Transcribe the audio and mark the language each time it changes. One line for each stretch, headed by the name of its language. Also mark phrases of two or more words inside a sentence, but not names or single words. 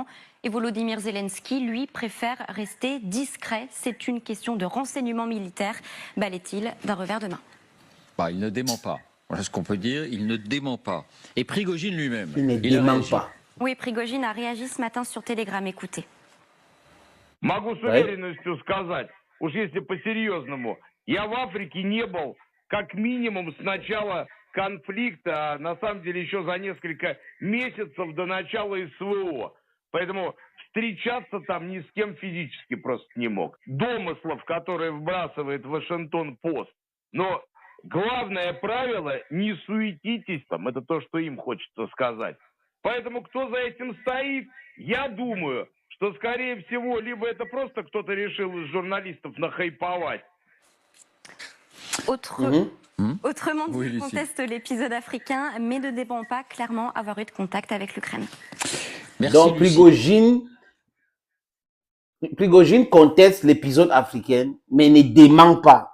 French: Et Volodymyr Zelensky, lui, préfère rester discret. C'est une question de renseignement militaire, balait-il d'un revers de main. Il ne dément pas. Voilà ce qu'on peut dire, il ne dément pas. Et Prigojine lui-même, il ne dément pas. Oui, Prigojine a réagi ce matin sur Telegram. Écoutez.
Russian: Могу с уверенностью сказать, уж если по-серьезному, я в Африке не был как минимум с начала конфликта, а на самом деле еще за несколько месяцев до начала СВО. Поэтому встречаться там ни с кем физически просто не мог. Домыслов, которые вбрасывает Вашингтон-Пост. Но главное правило – не суетитесь там. Это то, что им хочется сказать. Поэтому кто за этим стоит, я думаю, что, скорее всего, либо это просто кто-то решил из журналистов нахайповать.
French: Autrement dit, il conteste l'épisode africain, mais ne dément pas clairement avoir eu de contact avec l'Ukraine. Donc, Prigojine conteste l'épisode africain, mais ne dément pas.